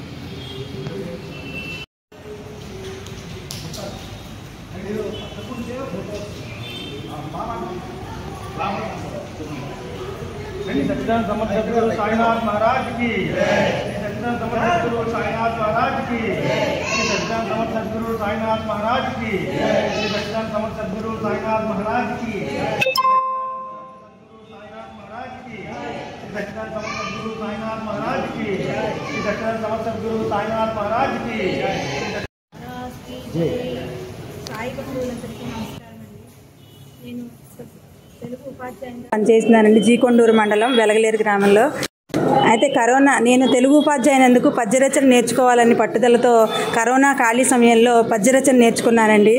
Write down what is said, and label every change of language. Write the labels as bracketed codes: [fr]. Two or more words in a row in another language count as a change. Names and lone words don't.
[hi] सच्चिदानंद समर्थ सद्गुरु साईनाथ महाराज की, सच्चिदानंद समर्थ सद्गुरु साईनाथ महाराज की, सच्चिदानंद समर्थ सद्गुरु साईनाथ महाराज की, सच्चिदानंद समर्थ सद्गुरु साईनाथ महाराज की, सच्चिदानंद समर्थ सद्गुरु साईनाथ महाराज की, सच्चिदानंद समर्थ सद्गुरु साईनाथ महाराज की। [te] సాయి భక్తులందరికీ నమస్కారం అండి. నేను తెలుగు ఉపాధ్యాయునిగా పనిచేస్తున్నానండి జీకొండూరు మండలం వెలగలేరు గ్రామంలో. అయితే నేను తెలుగు ఉపాధ్యాయునందుకు పద్యరచన నేర్చుకోవాలని పట్టుదలతో కరోనా ఖాళీ సమయంలో పద్యరచన నేర్చుకున్నానండి.